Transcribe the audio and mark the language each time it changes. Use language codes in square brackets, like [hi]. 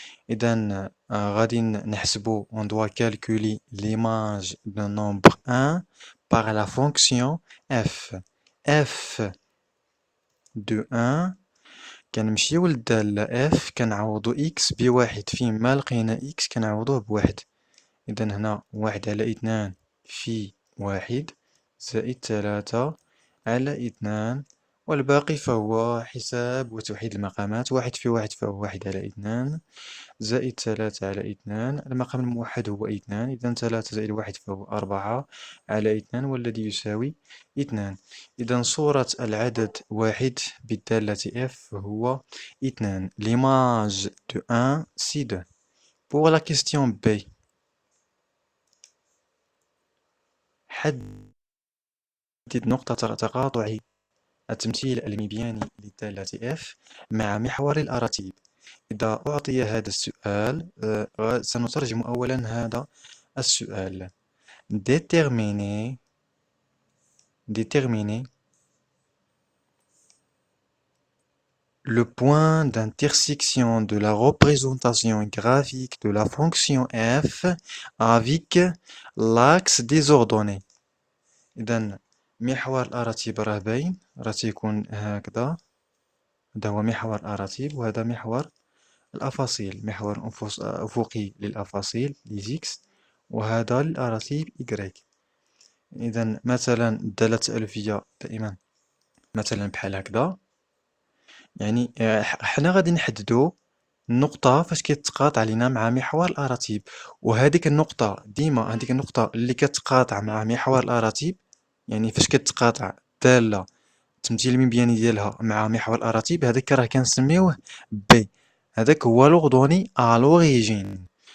[ar] إذن غادي نحسب [fr] on doit calculer l'image d'un nombre 1 par la fonction f. f de 1 [ar] كنمشيو للدالة f كنعوضو x ب1، فيما لقينا x كنعوضوه ب1. إذن هنا 1/2 في 1 زائد 3/2، والباقي فهو حساب وتوحيد المقامات. 1 في 1 فهو 1/2 زائد 3/2، المقام الموحد هو 2، إذن 3 زائد 1 فهو 4/2، والذي يساوي 2. إذن صورة العدد 1 بالدالة f هو 2. [fr] L'image de 1 c'est 2. Pour la question B، [ar] حدد نقطة تقاطع التمثيل المبياني للدالة f مع محور الأراتيب. إذا أعطي هذا السؤال سنترجم أولا هذا السؤال. [fr] Déterminer le point d'intersection de la représentation graphique de la fonction f avec l'axe des ordonnées. [ar] إذن محور الأراتيب راه باين، راه تيكون هكذا، هذا هو محور الأراتيب، وهذا محور الأفاصيل، محور أفقي للأفاصيل لزيكس، وهذا للأراتيب إكغيك. إذن مثلا الدالة التألفية دائما مثلا بحال هكذا، يعني حنا غادي نحددو النقطة فاش كيتقاطع لينا مع محور الأراتيب، وهذيك النقطة ديما، هذيك النقطة اللي كتقاطع مع محور الأراتيب، يعني فاش كتقاطع الدالة التمثيل المبياني ديالها مع محور الأراتيب، هذاك راه كنسميوه بي، هذاك هو لوغدوني ألوريجين.